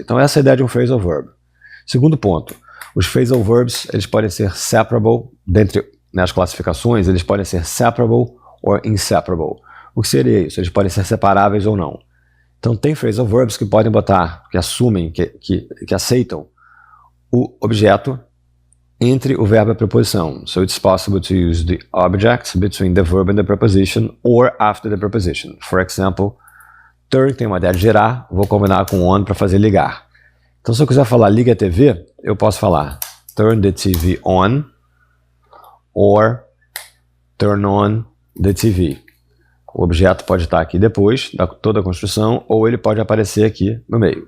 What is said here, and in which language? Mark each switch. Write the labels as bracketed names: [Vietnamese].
[Portuguese] Então essa é a ideia de um phrasal verb. Segundo ponto, os phrasal verbs, eles podem ser separable, nas classificações, eles podem ser separable ou inseparable. O que seria isso? Eles podem ser separáveis ou não. Então tem phrasal verbs que podem botar, que assumem, que aceitam o objeto entre o verbo e a preposição. [English] So it's possible to use the object between the verb and the preposition or after the preposition. [Portuguese] For example, turn tem uma ideia de girar, vou combinar com on para fazer ligar. Então se eu quiser falar liga a TV, eu posso falar [English] turn the TV on or turn on the TV. [Portuguese] O objeto pode estar aqui depois da toda a construção, ou ele pode aparecer aqui no meio.